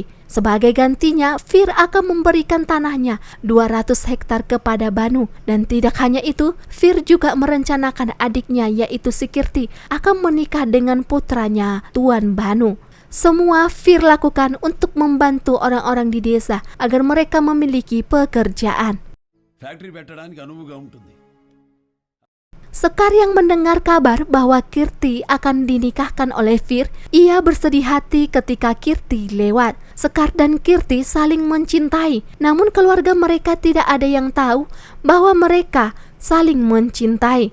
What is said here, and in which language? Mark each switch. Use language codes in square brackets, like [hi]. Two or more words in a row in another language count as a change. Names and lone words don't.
[id] Sebagai gantinya, Fir akan memberikan tanahnya 200 hektar kepada Banu. Dan tidak hanya itu, Fir juga merencanakan adiknya yaitu si Kirti akan menikah dengan putranya Tuan Banu. Semua Fir lakukan untuk membantu orang-orang di desa agar mereka memiliki pekerjaan. [te] ఫ్యాక్టరీ పెట్టడానికి అనువుగా ఉంటుంది. [id] Sekar yang mendengar kabar bahwa Kirti akan dinikahkan oleh Fir, ia bersedih hati ketika Kirti lewat. Sekar dan Kirti saling mencintai, namun keluarga mereka tidak ada yang tahu bahwa mereka saling mencintai.